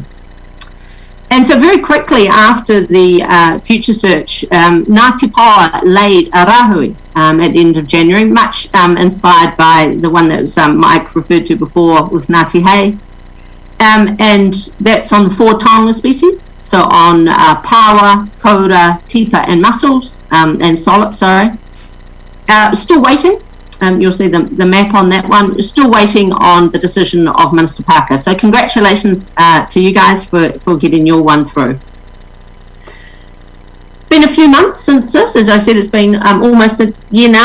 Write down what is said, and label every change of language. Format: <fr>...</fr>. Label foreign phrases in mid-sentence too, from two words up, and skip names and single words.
<en>And so very quickly after the Future Search, Ngāti Paoa laid a rahui at the end of January, much inspired by the one that was Mike referred to before with Ngāti Hei. And that's on 4 taonga species, so on</en> <mi>paua, koura, tipa</mi> <en>and mussels, and solid, still waiting. You'll see the map on that one. Still waiting on the decision of Minister Parker. So congratulations to you guys for getting your one through. Been a few months since this. As I said, it's been almost a year now.</en>